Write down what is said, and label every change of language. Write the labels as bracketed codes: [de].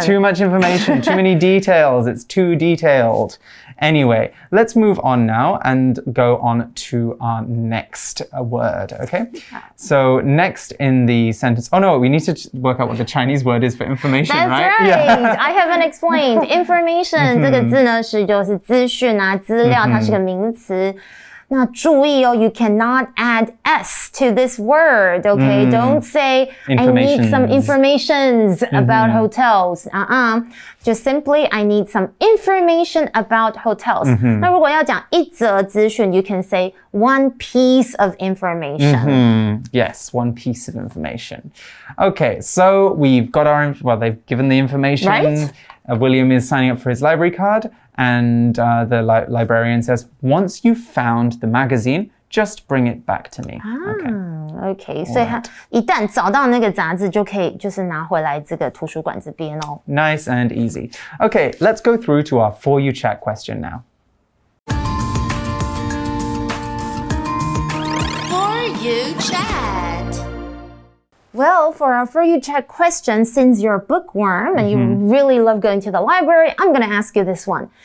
[en] Too much information, too many details. It's too detailed. Anyway, let's move on now and go on to our next word, okay? So next in the sentence, oh no, we need to work out what the Chinese word is for information, That's right? Yeah. I haven't explained. [zh] Information 这个字呢就是资讯啊、资料，它是个名词。那注意哦 [en] you cannot add s to this word, okay? Don't say I need some informations about hotels. Just simply I need some information about hotels. [zh] 那如果要讲一则资讯 [en] you can say one piece of information. Yes, one piece of information. Okay, so we've got they've given the information. Right? William is signing up for his library card. And the librarian says, once you've found the magazine, just bring it back to me. Okay. [zh] 所以他一旦找到那个杂志，就可以就是拿回来这个图书馆这边哦。 [en] Nice and easy. Okay, let's go through to our For You Chat question now. For You Chat. Well, for our For You Chat question, since you're a bookworm and you really love going to the library, I'm going to ask you this one.